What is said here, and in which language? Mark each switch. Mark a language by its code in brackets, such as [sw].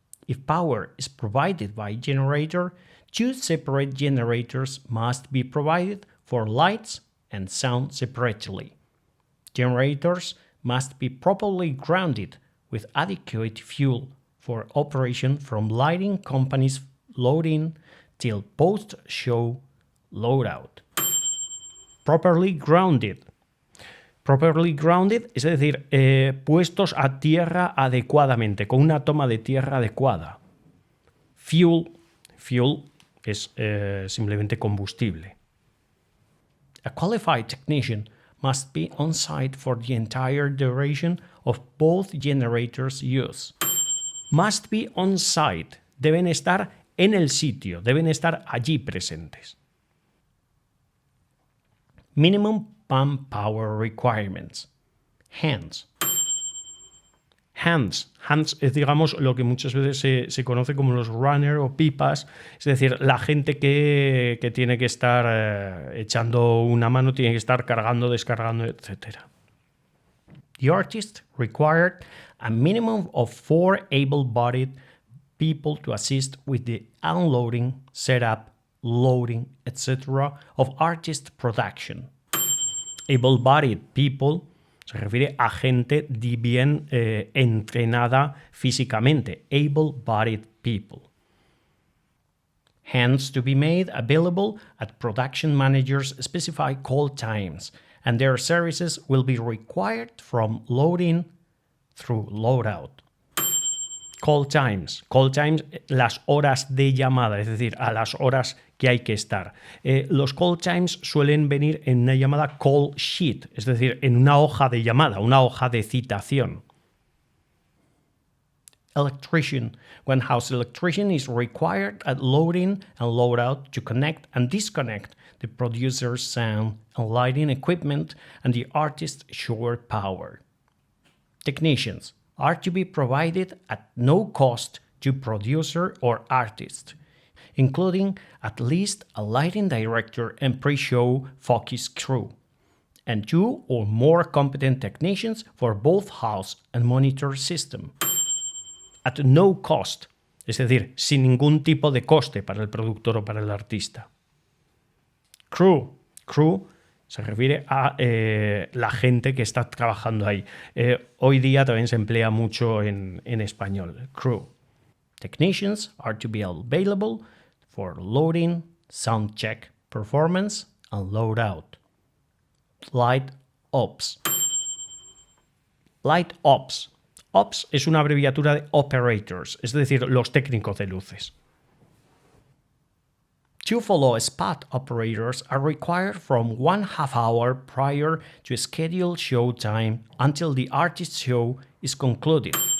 [en] If power is provided by generator, 2 separate generators must be provided for lights and sound separately. Generators must be properly grounded with adequate fuel for operation from lighting companies loading till post-show loadout. Properly grounded. [es] Properly grounded, es decir, puestos a tierra adecuadamente, con una toma de tierra adecuada. Fuel es simplemente combustible. [en] A qualified technician must be on site for the entire duration of both generators' use. Must be on site. [es] Deben estar en el sitio, deben estar allí presentes. [en] Minimum pump power requirements. Hands. [es] Hands es, digamos, lo que muchas veces se conoce como los runner o pipas, es decir, la gente que tiene que estar echando una mano, tiene que estar cargando, descargando, etc. [en] The artist required a minimum of 4 able-bodied people to assist with the unloading, setup, loading, etc. of artist production. [es] Able-bodied people se refiere a gente bien entrenada físicamente, able-bodied people. [en] Hands to be made available at production managers' specified call times and their services will be required from loading through loadout. Call times. [es] Call times, las horas de llamada, es decir, a las horas que hay que estar. Los call times suelen venir en una llamada call sheet, es decir, en una hoja de llamada, una hoja de citación. [en] Electrician. One house electrician is required at loading and loadout to connect and disconnect the producer's sound and lighting equipment and the artist's shore power. Technicians are to be provided at no cost to producer or artist, including at least a lighting director and pre-show focus crew, and 2 or more competent technicians for both house and monitor system. At no cost, [es] es decir, sin ningún tipo de coste para el productor o para el artista. Crew. Crew se refiere a la gente que está trabajando ahí. Hoy día también se emplea mucho en español. [en] Crew. Technicians are to be available for loading, sound check, performance, and loadout. Light Ops. Light Ops. [es] Ops es una abreviatura de operators, es decir, los técnicos de luces. [en] To follow spot operators are required from 1/2 hour prior to scheduled show time until the artist's show is concluded.